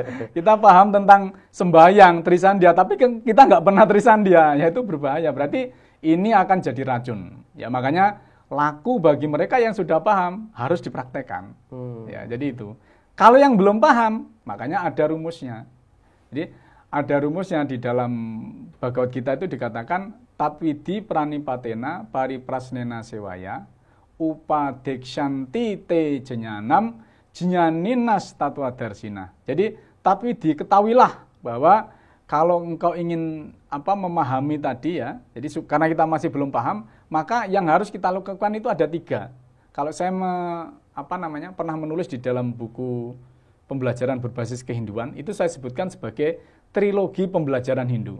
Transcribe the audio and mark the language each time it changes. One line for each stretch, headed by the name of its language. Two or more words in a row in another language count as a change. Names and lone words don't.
Indonesian: Kita paham tentang sembahyang, trisandia, tapi kita nggak pernah trisandia, ya itu berbahaya. Berarti ini akan jadi racun. Ya makanya laku bagi mereka yang sudah paham harus dipraktekkan. Ya, jadi itu. Kalau yang belum paham, makanya ada rumusnya. Jadi ada rumusnya di dalam Bhagavad Gita itu dikatakan
Sanskrit: tatwidi pranipatena pariprasnena sewaya upadekshanti te jenyanam jenaninas tatwadarsina.
Indonesian: Jadi tatwidi, ketahuilah bahwa kalau engkau ingin memahami tadi ya, jadi karena kita masih belum paham, maka yang harus kita lakukan itu ada 3. Kalau saya pernah menulis di dalam buku pembelajaran berbasis kehinduan, itu saya sebutkan sebagai trilogi pembelajaran Hindu.